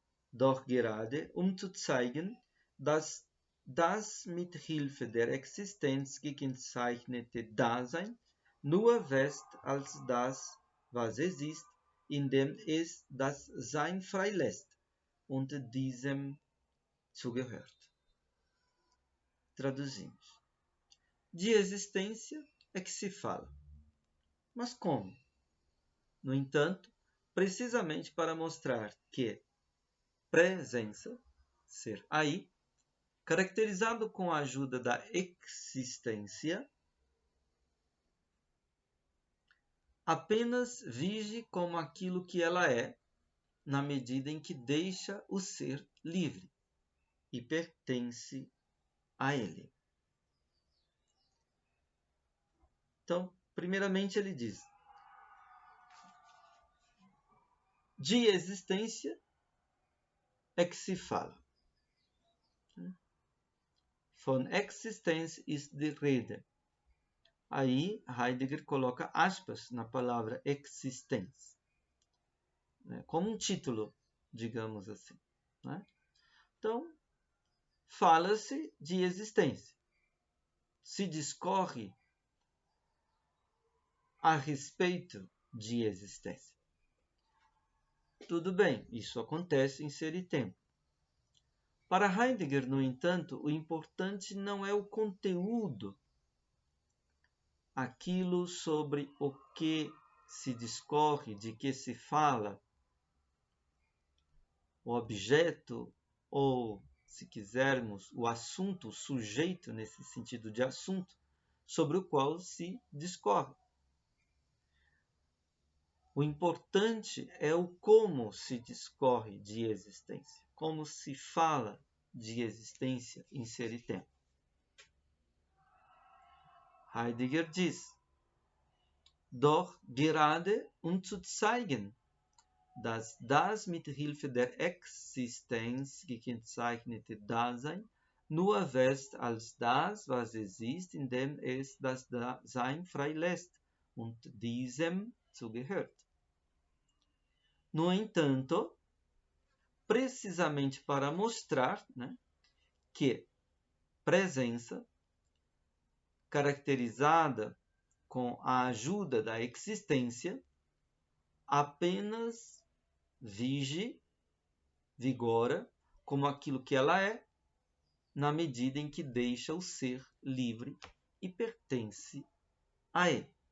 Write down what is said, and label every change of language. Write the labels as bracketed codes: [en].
[de] Doch gerade zu zeigen, dass das mit Hilfe der Existenz gekennzeichnete Dasein nur wächst als das, was es ist, indem es das Sein freilässt und diesem zugehört. [pt] Traduzimos. De existência é que se fala. Mas como? No entanto, precisamente para mostrar que presença, ser aí, caracterizado com a ajuda da existência, apenas vige como aquilo que ela é, na medida em que deixa o ser livre e pertence a ele. Então, primeiramente ele diz: de existência é que se fala. [de] Von Existenz ist die Rede. [pt] Aí Heidegger coloca aspas na palavra existenz, como um título, digamos assim. Então, fala-se de existência. Se discorre a respeito de existência. Tudo bem, isso acontece em Ser e Tempo. Para Heidegger, no entanto, o importante não é o conteúdo, aquilo sobre o que se discorre, de que se fala, o objeto ou, se quisermos, o assunto, o sujeito nesse sentido de assunto, sobre o qual se discorre. O importante é o como se discorre de existência, como se fala de existência em Ser e Tempo. Heidegger diz: [de] doch gerade zu zeigen, dass das mit Hilfe der Existenz gekennzeichnete Dasein nur wächst als das, was es ist, indem es das Dasein freilässt und diesem zugehört. [pt] No entanto, precisamente para mostrar, que presença, caracterizada com a ajuda da existência, apenas vigora como aquilo que ela é, na medida em que deixa o ser livre e pertence a ele.